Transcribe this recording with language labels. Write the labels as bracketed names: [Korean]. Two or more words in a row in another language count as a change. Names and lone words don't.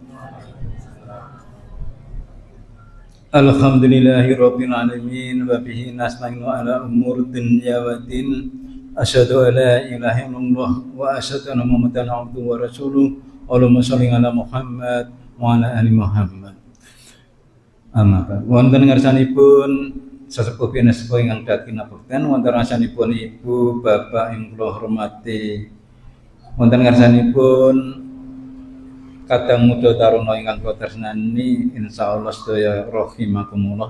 [Arabic] الحمد لله رب العالمين وبه نستعين على أمور الدنيا والدين. أشهد أن لا إله إلا الله وأشهد أن محمدا عبده ورسوله. اللهم صل على محمد وعلى آل محمد. أما بعد. [Javanese] Wonten ngarsanipun sesepuh sepuh ingkang dadi nabekten, wonten ngarsanipun ibu bapak ing kula hormati, wonten ngarsanipun kadang muda taruna ingkang kula tresnani, insyaallah sedaya rahimakumullah.